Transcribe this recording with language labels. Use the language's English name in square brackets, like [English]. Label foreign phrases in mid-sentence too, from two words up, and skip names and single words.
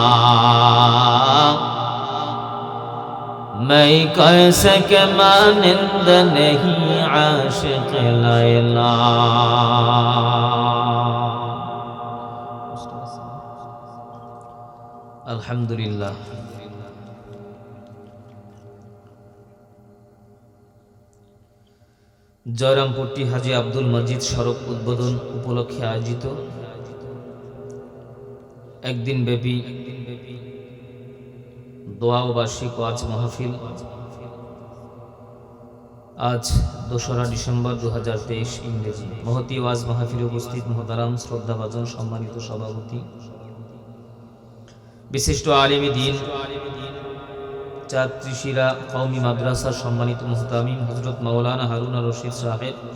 [Urdu] میں کیسے کے مانند نہیں عاشق لیلا [Bangla] الحمدللہ জয়রামপট্টি হাজী আব্দুল মজিদ সড়ক উদ্বোধন উপলক্ষে আয়োজিত একদিন ব্যাপী দোয়া ও বার্ষিক ওয়াজ মাহফিল আজ 2রা ডিসেম্বর 2023 ইংরেজি মহতী ওয়াজ মাহফিলে উপস্থিত মুহতারাম শ্রদ্ধাভাজন সম্মানিত সভাপতি বিশিষ্ট আলেম দ্বীন চাত্রিশিরা কওমি মাদ্রাসার সম্মানিত মুহতামিম হযরত মাওলানা হারুন আর রশিদ সাহেব